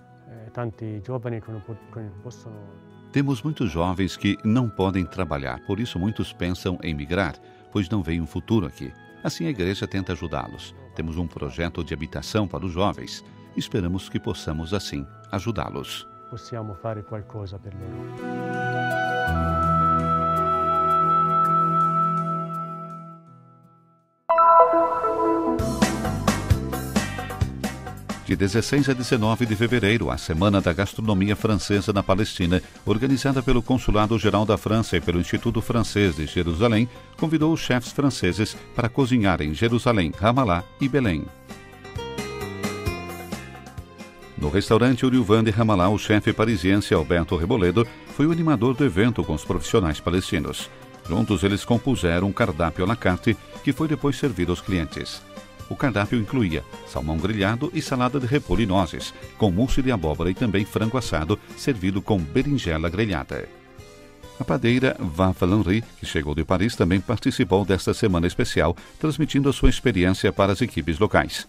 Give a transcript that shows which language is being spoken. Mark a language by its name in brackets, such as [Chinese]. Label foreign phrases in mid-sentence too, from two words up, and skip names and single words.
[Portuguese] Temos muitos jovens que não podem trabalhar, por isso muitos pensam em migrar, pois não veem um futuro aqui. Assim a igreja tenta ajudá-los. Temos um projeto de habitação para os jovens. Esperamos que possamos, assim, ajudá-los. [Italian] Possiamo fare qualcosa per loro. [Portuguese] De 16 a 19 de fevereiro, a Semana da Gastronomia Francesa na Palestina, organizada pelo Consulado-Geral da França e pelo Instituto Francês de Jerusalém, convidou os chefes franceses para cozinhar em Jerusalém, Ramallah e Belém. No restaurante Uriuvan de Ramallah, o chefe parisiense Alberto Reboledo foi o animador do evento com os profissionais palestinos. Juntos, eles compuseram um cardápio [French] à la carte [Portuguese] que foi depois servido aos clientes. O cardápio incluía salmão grelhado e salada de repolho e nozes, com mousse de abóbora e também frango assado, servido com berinjela grelhada. A padeira Vafa Lanry, que chegou de Paris, também participou desta semana especial, transmitindo a sua experiência para as equipes locais.